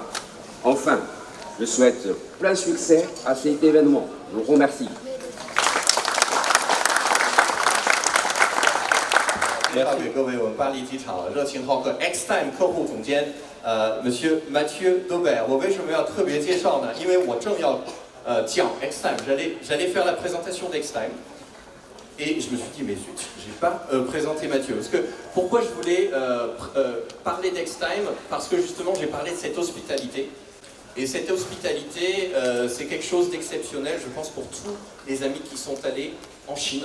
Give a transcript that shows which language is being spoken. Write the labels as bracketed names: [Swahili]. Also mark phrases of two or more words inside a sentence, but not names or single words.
[French] Enfin, je souhaite plein succès à cet événement. Je vous remercie. [Chinese] X-Time 客户总监 Monsieur Mathieu Daubert。我为什么要特别介绍呢？因为我正要讲 X-Time， [French] j'allais faire la présentation d'X-Time。Et je me suis dit, mais zut, j'ai pas présenté Mathieu. Parce que, pourquoi je voulais parler d'X-Time? Parce que justement, j'ai parlé de cette hospitalité. Et cette hospitalité, c'est quelque chose d'exceptionnel, je pense, pour tous les amis qui sont allés en Chine.